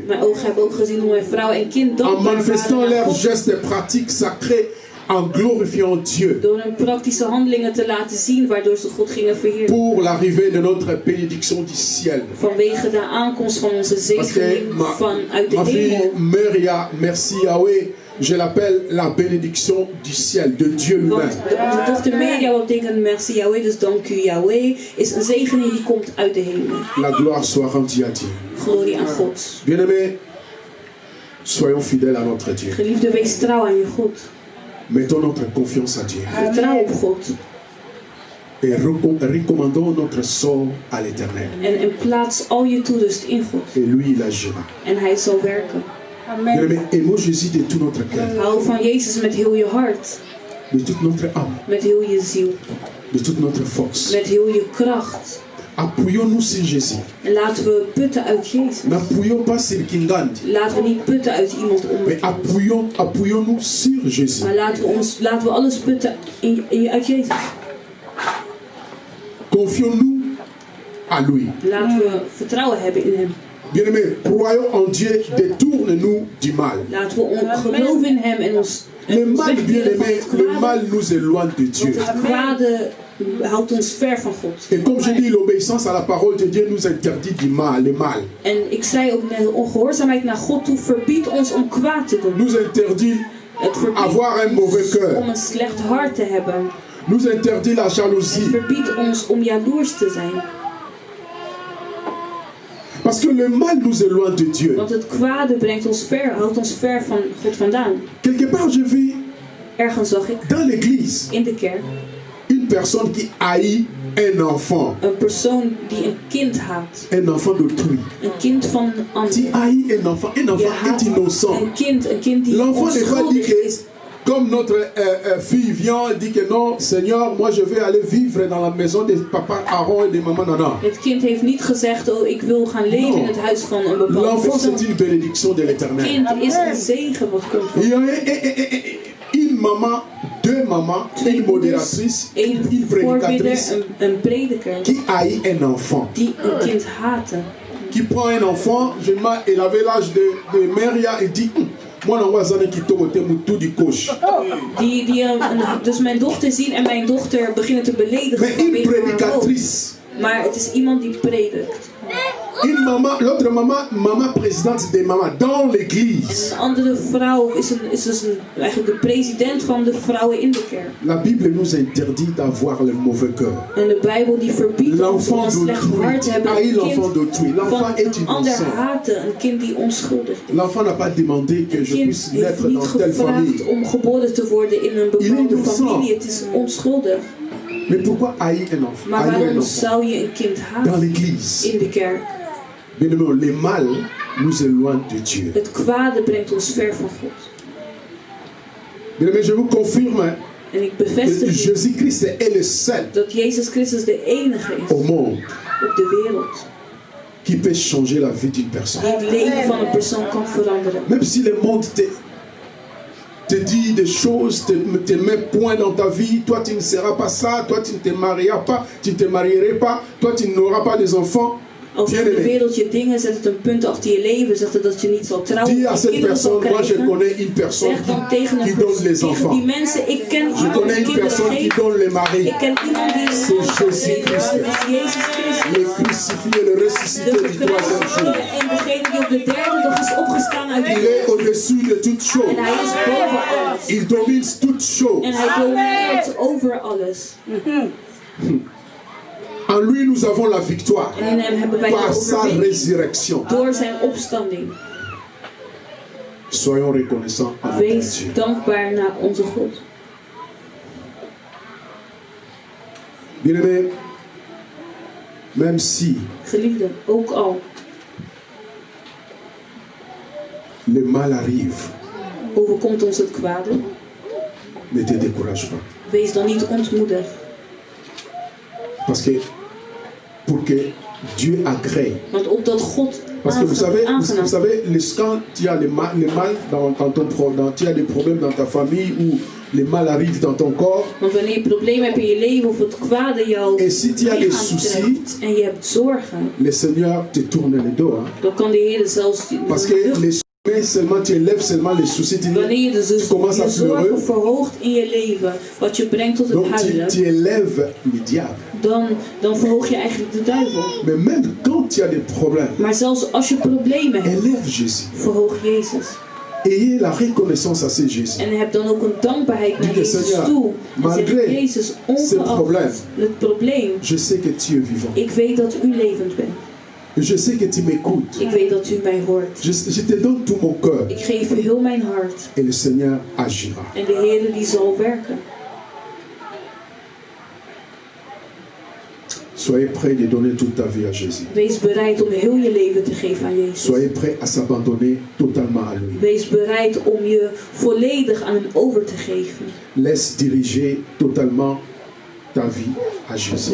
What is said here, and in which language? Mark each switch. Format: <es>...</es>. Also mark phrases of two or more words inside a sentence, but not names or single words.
<nl>mijn ogen hebben ook gezien hoe mijn vrouw en kind En dankbaar</nl> <fr>manifestant</fr> <nl>waren aan</nl> <fr>leurs</fr> <nl>God.</nl> <fr>gestes et pratiques sacrés en glorifiant Dieu</fr> <nl>Door hun praktische handelingen te laten zien waardoor ze God gingen verheerlijken.</nl> <fr>pour l'arrivée de notre bénédiction du ciel.</fr> <nl>Vanwege de aankomst van onze</nl> <fr>Parce que</fr> <nl>zegening vanuit de</nl> <fr>ma fille</fr> <nl>hemel.</nl> <fr>Maria, merci Yahweh, je l'appelle la bénédiction du ciel, de Dieu lui-même.</fr> <nl>Want onze dochter Maria, wat betekent merci Yahweh, dus dank u Yahweh, is een zegening die komt uit de hemel.</nl> <fr>La gloire soit rendue à Dieu.</fr> <nl>Glorie aan God.</nl> <fr>Bien-aimés, soyons fidèles à notre Dieu.</fr> <nl>Geliefde, wees trouw aan je God.</nl> <fr>Mettons notre confiance à Dieu.</fr> <nl>Vertrouw op God.</nl> <fr>Et recommandons notre sort à l'Éternel.</fr> <nl>En plaats al je toerust in God.</nl> <fr>Et lui, il agira.</fr> <nl>En hij zal werken.</nl> <fr>Bien-aimés, aimons Jésus de tout notre cœur,</fr> <nl>Hou van Jezus met heel je hart.</nl> <fr>de toute notre âme,</fr> <nl>Met heel je ziel.</nl> <fr>de toute notre force.</fr> <nl>Met heel je kracht.</nl> <fr>Appuyons-nous sur Jésus.</fr> <nl>En laten we putten uit Jezus.</nl> <fr>N'appuyons pas sur Kingandi,</fr> <nl>Laten we niet putten uit iemand</nl> <fr>mais</fr> <nl>om.</nl> <fr>appuyons-nous sur Jésus.</fr> <nl>Maar laten we alles putten uit Jezus.</nl> <fr>Confions-nous à lui.</fr> <nl>Laten we vertrouwen hebben in hem.</nl> <fr>Bien-aimés, croyons en Dieu, détourne-nous du mal.</fr> <nl>Laten we geloven in hem en ons</nl> <fr>Le mal,</fr> <nl>wegkeren van</nl> <fr>bien-aimés,</fr> <nl>het</nl> <fr>le</fr> <nl>kwade.</nl> <fr>mal nous éloigne de Dieu.</fr> <nl>Want het kwade houdt ons ver van God.</nl> <fr>Et comme je dis, l'obéissance à la parole de Dieu nous interdit du mal, le mal.</fr> <nl>En ik zei ook net, de ongehoorzaamheid naar God toe verbiedt ons om kwaad te doen.</nl> <fr>Nous interdit</fr> <nl>Het verbiedt</nl> <fr>avoir un mauvais</fr> <nl>ons</nl> <fr>cœur.</fr> <nl>om een slecht hart te hebben.</nl> <fr>Nous interdit la</fr> <nl>Het</nl> <fr>jalousie.</fr> <nl>verbiedt ons om jaloers te zijn.</nl> <fr>Parce que le mal nous éloigne de Dieu.</fr> <nl>Want het kwade brengt ons ver, houdt ons ver van God vandaan.</nl> <fr>Quelque part, je vis</fr> <nl>Ergens zag ik</nl> <fr>dans l'église</fr> <nl>in de kerk</nl> <fr>une personne qui haït un enfant.</fr> <nl>een persoon die een kind haat.</nl> <fr>Un enfant d'autrui.</fr> <nl>Een kind van een</nl> <fr>Tu</fr> <nl>ander.</nl> <fr>haïs un enfant. Un</fr> <nl>Je</nl> <fr>enfant</fr> <nl>haat</nl> <fr>est innocent.</fr> <nl>een kind die</nl> <fr>L'enfant n'est pas dit</fr> <nl>onschuldig</nl> <fr>que,</fr> <nl>is.</nl> <fr>comme notre fille vient, elle dit que non, Seigneur, moi je vais aller vivre dans la maison de papa Aaron et de maman Nana.</fr> <nl>Het kind heeft niet gezegd, oh ik wil gaan leven in het huis van een bepaalde</nl> <fr>L'enfant,</fr> <nl>persoon.</nl> <fr>c'est une bénédiction de</fr> <nl>Het</nl> <fr>l'éternel.</fr> <nl>kind is een zegen wat komt van</nl> <fr>Il y a une maman, deux mamans, une modératrice,</fr> <nl>een</nl> <fr>une</fr> <nl>voorbidder,</nl> <fr>prédicatrice</fr> <nl>een prediker</nl> <fr>qui haït un enfant.</fr> <nl>die een kind haatte.</nl> <fr>Qui prend un enfant, elle avait l'âge de Maria et dit, moi non,</fr> <nl>Dus mijn dochter zien en mijn dochter beginnen te beledigen</nl> <fr>mais une</fr> <nl>vanwege haar hoofd.</nl> <fr>prédicatrice.</fr> <nl>Maar het is iemand die predikt.</nl> <fr>Une maman, l'autre maman, maman présidente des mamans dans l'église.</fr> <nl>Een andere vrouw is dus eigenlijk de president van de vrouwen in de kerk.</nl> <fr>La Bible nous interdit d'avoir le mauvais cœur.</fr> <nl>En de Bijbel die verbiedt ons om een slecht hart te hebben.</nl> <fr>Haït</fr> <nl>Een</nl> <fr>l'enfant</fr> <nl>kind</nl> <fr>d'autrui. L'enfant</fr> <nl>van</nl> <fr>est</fr> <nl>een ander</nl> <fr>innocent.</fr> <nl>haten, een kind die onschuldig is.</nl> <fr>L'enfant n'a pas demandé que</fr> <nl>Een</nl> <fr>je</fr> <nl>kind</nl> <fr>puisse</fr> <nl>heeft</nl> <fr>naître</fr> <nl>niet</nl> <fr>dans telle</fr> <nl>gevraagd</nl> <fr>famille.</fr> <nl>om geboren te worden in een</nl> <fr>Il est</fr> <nl>bepaalde</nl> <fr>innocent.</fr> <nl>familie. Het is onschuldig.</nl> <fr>Mais pourquoi haïr un enfant?</fr> <nl>Maar</nl> <fr>Haïr un</fr> <nl>waarom</nl> <fr>enfant</fr> <nl>zou je een kind</nl> <fr>dans</fr> <nl>haten</nl> <fr>l'église?</fr> <nl>in de kerk?</nl> <fr>Bien aimé, le mal nous éloigne de Dieu.</fr> <nl>Het kwade brengt ons ver van God.</nl> <fr>Bien aimé, je vous confirme</fr> <nl>En ik</nl> <fr>que</fr> <nl>bevestig u</nl> <fr>Jésus-Christ est le seul</fr> <nl>dat Jezus Christus de enige is</nl> <fr>au monde</fr> <nl>op de wereld</nl> <fr>qui peut changer la vie d'une personne.</fr> <nl>die het leven van een persoon kan veranderen.</nl> <fr>Même si le monde te dit des choses, te met point dans ta vie, toi tu ne seras pas ça, toi tu ne te marieras pas, tu ne te marierais pas, toi tu n'auras pas des enfants.</fr> <nl>Als er in de wereld je dingen zet het een punt achter je leven, zegt het dat je niet zal trouwen.</nl> <fr>Dis à cette personne, moi je connais une personne qui donne les enfants.</fr> <nl>Die mensen, ik ken</nl> <fr>Je connais une personne qui donne les maris.</fr> <nl>Ik ken iemand die</nl> <fr>C'est Jésus Christ.</fr> <nl>Jezus Christus.</nl> <fr>Le crucifié, le ressuscité</fr> <nl>De</nl> <fr>du troisième jour.</fr> <nl>en degene die op de derde dag is opgestaan uit de</nl> <fr>Il est au-dessus de toutes</fr> <nl>en</nl> <fr>choses.</fr> <nl>hij is boven alles.</nl> <fr>Il domine toutes choses.</fr> <nl>En hij domineert over alles.</nl> <fr>En lui, nous avons la victoire</fr> <nl>En in hem hebben wij de</nl> <fr>par sa</fr> <nl>overwinning</nl> <fr>résurrection.</fr> <nl>door zijn opstanding.</nl> <fr>Soyons reconnaissants à notre</fr> <nl>Wees</nl> <fr>Dieu.</fr> <nl>dankbaar naar onze God.</nl> <fr>Bien-aimés, même si</fr> <nl>Geliefden, ook al</nl> <fr>le mal arrive,</fr> <nl>overkomt ons het kwade,</nl> <fr>ne te décourage pas.</fr> <nl>wees dan niet ontmoedigd.</nl> <fr>Parce que pour que Dieu agrée.</fr> <nl>Want opdat God</nl> <fr>Parce que vous savez,</fr> <nl>aangenaam.</nl> <fr>quand tu as le mal dans tu as des problèmes dans ta famille ou le mal arrive dans ton corps.</fr> <nl>Want wanneer je problemen hebt in je leven of het kwade jouw</nl> <fr>Et si tu as des</fr> <nl>lichaam</nl> <fr>soucis,</fr> <nl>treft en je hebt zorgen,</nl> <fr>le Seigneur te tourne le dos. Hein.</fr> <nl>dan kan de Heer zelfs</nl> <fr>Parce que tu élèves seulement les soucis,</fr> <nl>wanneer je</nl> <fr>tu commences à</fr> <nl>de zorgen</nl> <fr>pleurer.</fr> <nl>verhoogt in je leven, wat je brengt tot het</nl> <fr>Donc</fr> <nl>huilen,</nl> <fr>tu élèves le diable.</fr> <nl>dan verhoog je eigenlijk de duivel.</nl> <fr>Mais même quand tu as des problèmes,</fr> <nl>Maar zelfs als je problemen hebt,</nl> <fr>élève Jésus.</fr> <nl>verhoog Jezus.</nl> <fr>Ayez la reconnaissance à ce Jésus.</fr> <nl>En heb dan ook een dankbaarheid naar</nl> <fr>Dieu,</fr> <nl>Jezus</nl> <fr>Seigneur,</fr> <nl>toe. En zeg,</nl> <fr>malgré</fr> <nl>Jezus,</nl> <fr>ce problème,</fr> <nl>ongeacht het probleem,</nl> <fr>Je sais que tu es vivant.</fr> <nl>ik weet dat u levend bent.</nl> <fr>Je sais que tu m'écoutes.</fr> <nl>Ik weet dat u mij hoort.</nl> <fr>Je te donne tout mon cœur.</fr> <nl>Ik geef u heel mijn hart.</nl> <fr>Et le Seigneur agira.</fr> <nl>En de Heer die zal werken.</nl> <fr>Soyez prêt de donner toute ta vie à Jésus.</fr> <nl>Wees bereid om heel je leven te geven aan Jezus.</nl> <fr>Soyez prêt à s'abandonner totalement à lui.</fr> <nl>Wees bereid om je volledig aan hem over te geven.</nl> <fr>Laisse diriger totalement ta vie à Jésus.</fr>